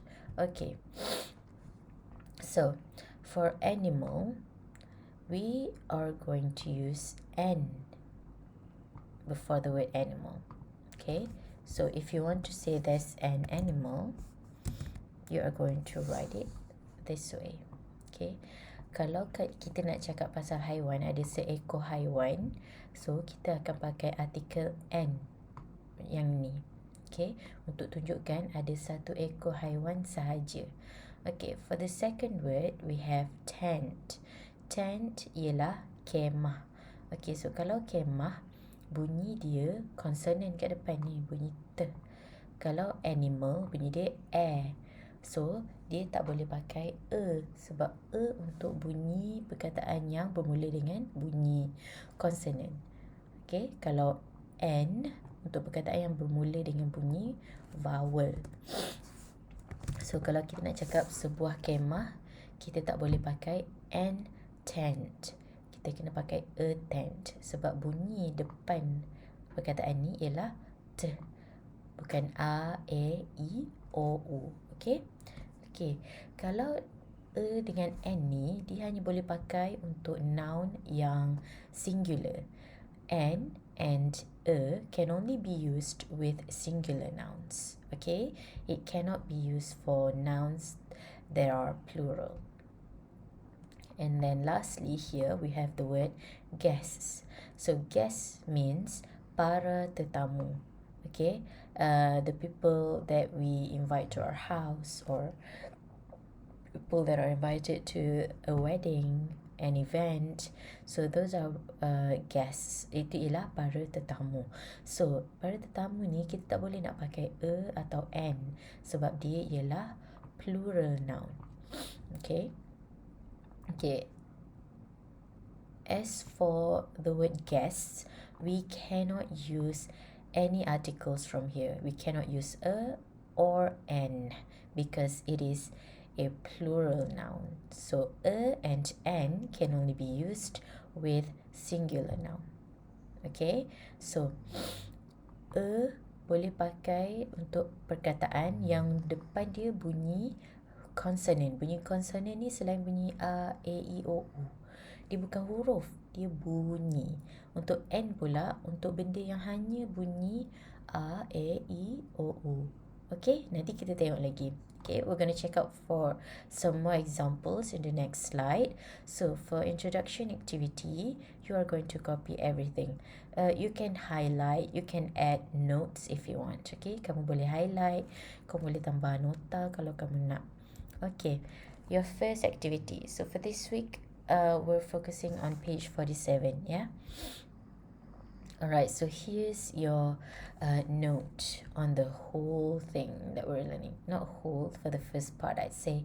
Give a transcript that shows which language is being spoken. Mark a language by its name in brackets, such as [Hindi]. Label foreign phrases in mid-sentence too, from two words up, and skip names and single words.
[English] Okay, so for animal, we are going to use an before the word animal. Okay, so if you want to say there's an animal, you are going to write it this way. [Malay] Okay, kalau kita nak cakap pasal haiwan, ada seekor haiwan, so kita akan pakai artikel an yang ni. Okay, untuk tunjukkan ada satu ekor haiwan sahaja. [English] Okay, for the second word we have tent. [Malay] Tent ialah kemah. Okay, so kalau kemah, bunyi dia konsonan kat depan ni, bunyi t. Kalau animal, bunyi dia a. So, dia tak boleh pakai sebab untuk bunyi perkataan yang bermula dengan bunyi konsonan. Okay, kalau n untuk perkataan yang bermula dengan bunyi vowel. So, kalau kita nak cakap sebuah kemah, kita tak boleh pakai [English] an tent. [Malay] Kita kena pakai [English] a tent [Malay] sebab bunyi depan perkataan ni ialah t, bukan a, e, i, o, u. Okay? Okay, kalau dengan n ni, dia hanya boleh pakai untuk noun yang singular. [English] An and a can only be used with singular nouns. Okay, it cannot be used for nouns that are plural. And then lastly here we have the word guests. So guests means [Malay] para tetamu. [English] Okay, the people that we invite to our house, or people that are invited to a wedding, an event. So those are guests. [Malay] Itu ialah para tetamu. So para tetamu ni kita tak boleh nak pakai atau an sebab dia ialah [English] plural noun. [Malay] Okay. Okay. [English] As for the word guests, we cannot use any articles from here. We cannot use a or an because it is a plural noun. So a and an can only be used with singular noun. [Malay] Okay, so a boleh pakai untuk perkataan yang depan dia bunyi konsonan. Bunyi konsonan ni selain bunyi a, e, i, o, u, dia bukan huruf, dia bunyi. Untuk n pula, untuk benda yang hanya bunyi a, e, i, o, u. Okay, nanti kita tengok lagi. [English] Okay, we're going to check out for some more examples in the next slide. So for introduction activity, you are going to copy everything. You can highlight, you can add notes if you want. [Malay] Okay, kamu boleh highlight, kamu boleh tambah nota kalau kamu nak. [English] Okay, your first activity. So for this week, we're focusing on page 47, yeah? Alright, so here's your note on the whole thing that we're learning. Not whole, for the first part I'd say.